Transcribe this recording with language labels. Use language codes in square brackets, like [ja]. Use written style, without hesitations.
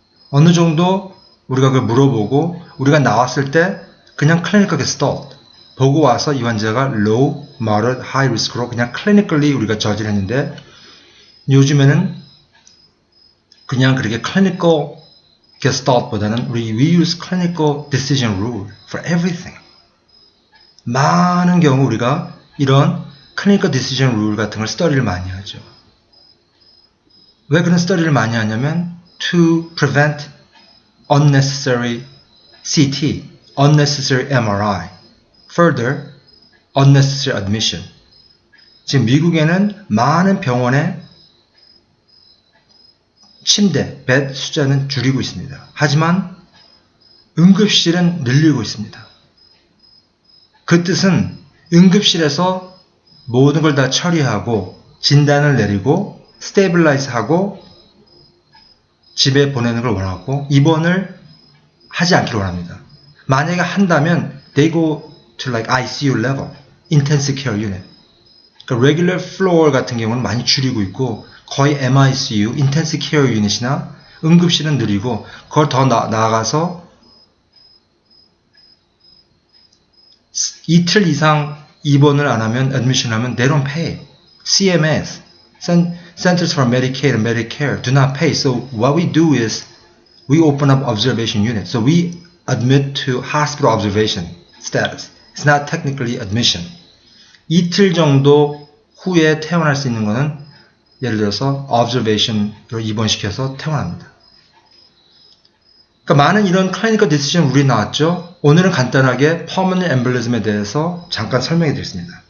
[ko] 어느 정도 우리가 그걸 물어보고 우리가 나왔을 때 그냥 clinical gestalt 보고 와서 이 환자가 low, moderate, high risk로 그냥 clinically 우리가 저지를 했는데 요즘에는 그냥 그렇게 clinical gestalt보다는 [en] we use clinical decision rule for everything. [ko] 많은 경우 우리가 이런 clinical decision rule 같은 걸 스터디를 많이 하죠. 왜 그런 스터디를 많이 하냐면 [en] to prevent unnecessary CT, unnecessary MRI, further unnecessary admission. [ko] 지금 미국에는 많은 병원에 침대, 베드 숫자는 줄이고 있습니다. 하지만 응급실은 늘리고 있습니다. 그 뜻은 응급실에서 모든 걸 다 처리하고 진단을 내리고 스테이블라이즈하고 집에 보내는 걸 원하고 입원을 하지 않기를 원합니다. 만약에 한다면 [en] they go to like ICU level, intensive care unit. [ko] 그러니까 regular floor 같은 경우는 많이 줄이고 있고 거의 MICU, intensive care unit이나 응급실은 느리고 그걸 더 나아가서 이틀 이상 입원을 안 하면, [en] admission 하면 they don't pay. CMS, Centers for Medicaid and Medicare, do not pay. So what we do is we open up observation units. So we admit to hospital observation status. It's not technically admission. [ko] 이틀 정도 후에 퇴원할 수 있는 거는 예를 들어서 observation으로 입원시켜서 퇴원합니다. 그러니까 많은 이런 클리니컬 디시전 룰이 나왔죠. 오늘은 간단하게 pulmonary embolism에 대해서 잠깐 설명해 드리겠습니다.